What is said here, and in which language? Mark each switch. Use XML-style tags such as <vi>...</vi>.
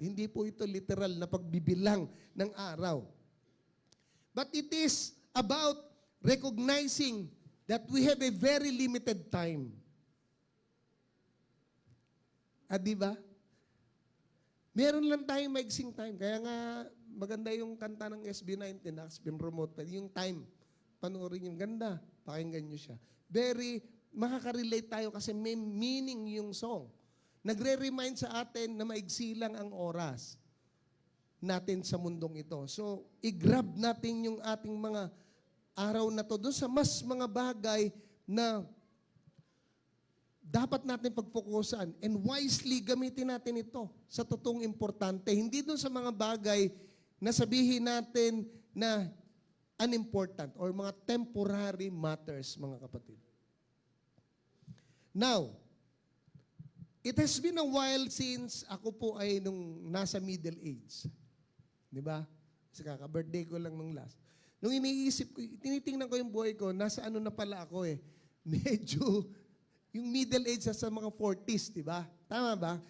<tl>Hindi po ito literal na pagbibilang ng araw.</tl> <en>But it is about recognizing that we have a very limited time.</en> <tl>Di ba? Meron lang tayong maigsing time. Kaya nga, maganda yung kanta ng SB19 na promote pa. Yung time, panoorin yung ganda. Pakinggan nyo siya. Very, makaka-relate tayo kasi may meaning yung song. Nagre-remind sa atin na maigsi lang ang oras natin sa mundong ito. So, i-grab natin yung ating mga araw na to doon sa mas mga bagay na dapat natin pagpokusan and wisely gamitin natin ito sa totoong importante. Hindi doon sa mga bagay na sabihin natin na unimportant or mga temporary matters, mga kapatid.</tl> <en>Now, it has been a while since</en> <tl>ako po ay nung nasa</tl> <en>middle age.</en> <tl>Di ba? Kasi kaka-birthday ko lang nung last. Nung iniisip ko, tinitingnan ko yung buhay ko, nasa ano na pala ako eh. Medyo yung middle age sa mga 40s, di ba? Tama ba?</tl>